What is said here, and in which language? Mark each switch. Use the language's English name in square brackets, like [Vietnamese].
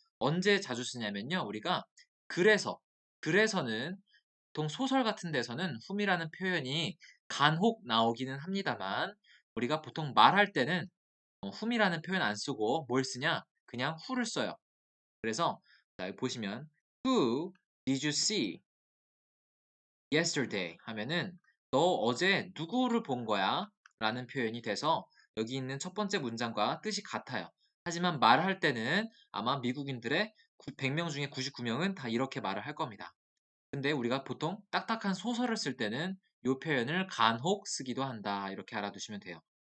[Korean] 언제 자주 쓰냐면요. 우리가 그래서는 보통 소설 같은 데서는 whom이라는 표현이 간혹 나오기는 합니다만 우리가 보통 말할 때는 whom이라는 표현 안 쓰고 뭘 쓰냐? 그냥 who를 써요. 그래서 자, 여기 보시면 [English] Who did you see yesterday? [Korean] 하면은 너 어제 누구를 본 거야? 라는 표현이 돼서 여기 있는 첫 번째 문장과 뜻이 같아요. 하지만 말할 때는 아마 미국인들의 100명 중에 99명은 다 이렇게 말을 할 겁니다. 근데 우리가 보통 딱딱한 소설을 쓸 때는 이 표현을 간혹 쓰기도 한다. 이렇게 알아두시면 돼요.